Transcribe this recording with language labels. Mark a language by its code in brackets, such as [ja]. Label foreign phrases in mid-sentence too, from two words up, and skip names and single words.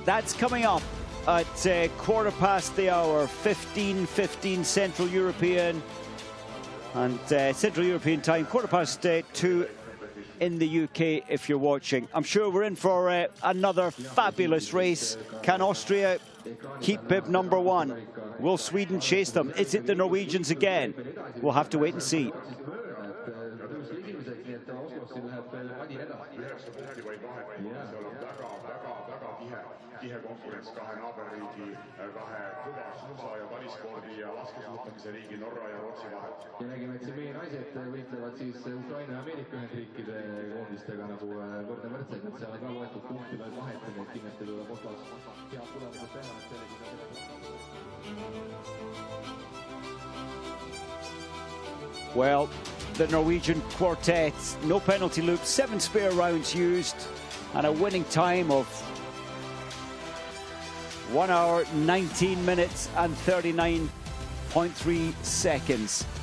[en] That's coming up at 15:15 the hour, 15:15 Central European and Central European time, 2:15 in the UK if you're watching. I'm sure we're in for another fabulous race. Can Austria keep bib number 1? Will Sweden chase them? Is it the Norwegians again? We'll have to wait and see. [et] tihe konkurents kahe naaberriigi, kahe kõva suusa- ja talispordi ja laskesuusatamise riigi Norra ja Rootsi vahel. Ja nägime, et meie naised võitlevad siis Ukraina ja Ameerika Ühendriikide koondistega nagu võrdne võrdselt, et seal on ka loetud punktide vahet, et kindlasti tuleb Oslos head tulemused teha, et sellegi [en] Well, the Norwegian quartet, no penalty loop, 7 spare rounds used, and a winning time of 1 hour, 19 minutes and 39.3 seconds.